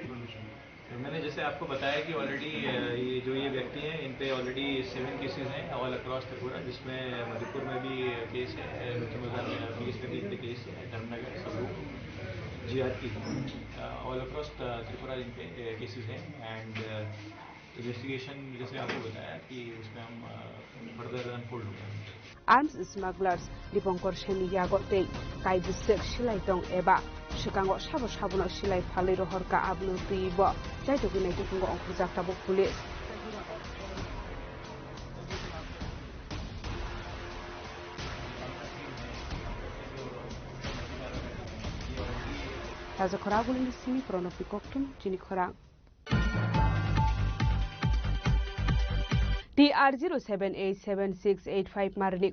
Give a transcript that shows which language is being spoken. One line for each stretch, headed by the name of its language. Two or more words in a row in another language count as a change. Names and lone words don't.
Hindi: मैंने जैसे आपको बताया कि ऑलरेडी ये व्यक्ति हैं, इन पे ऑलरेडी 7 केसेस हैं
English: all across
Hindi: त्रिपुरा, जिसमें मधुपुर में भी केस है, लुथियाना में केस है, धर्मनगर सबरूप जीआरपी
English: all across
Hindi: त्रिपुरा इन पे केसेस हैं
English: and investigation
Hindi: जैसे आपको बताया कि उसमें हम
English: further unfold
Hindi: होंगे।
English: Arms smugglers
Kok Borok: Diponkor Shenni yagote kaibusek silai tong eba shikango sabo sabono silai phalai rohorka abno tuibo jaito gunai tukungo ongpujak tabo police Raja Khoragulin sini pronopi koktum jini khorang TR078768 marni